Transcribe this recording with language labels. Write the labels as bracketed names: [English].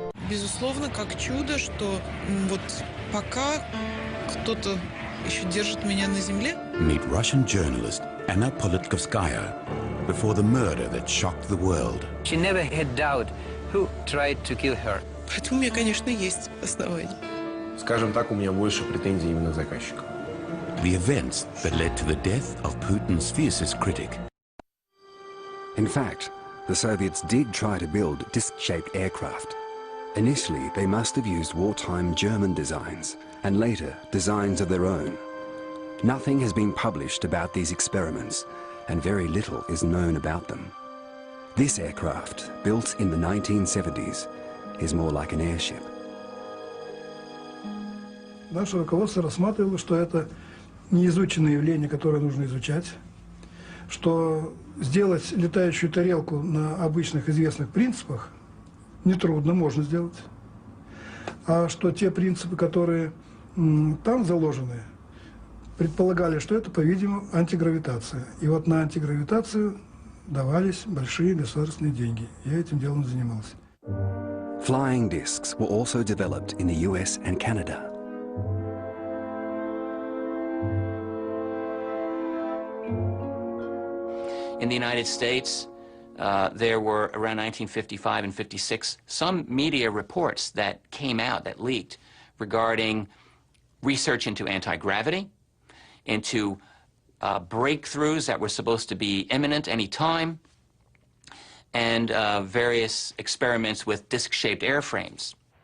[Russian] Безусловно, как чудо, что вот пока кто-то еще держит меня на земле. [English] Meet Russian journalist Anna Politkovskaya before the murder that shocked the world. She never had doubt who tried to kill her. [Russian] Поэтому у меня, конечно, есть основания. Скажем так, у меня больше претензий именно к заказчику. [English] The events that led to the death of Putin's fiercest critic. In fact, the Soviets did try to build disc-shaped aircraft. Initially, they must have used wartime German designs, and later designs of their own. Nothing has been published about these experiments, and very little is known about them. This aircraft, built in the 1970s, is more like an airship. [Russian] Наше руководство рассматривало, что это неизученное явление, которое нужно изучать, что сделать летающую тарелку на обычных известных принципах нетрудно, можно сделать, а что те принципы, которые там заложены, предполагали, что это, по-видимому, антигравитация. И вот на антигравитацию давались большие государственные деньги. Я этим делом занимался. [English] Flying discs were also developed in the US and Canada. In the United States, there were, around 1955 and 56, some media reports that came out, that leaked, regarding research into anti-gravity, into breakthroughs that were supposed to be imminent any time, and various experiments with disc-shaped airframes.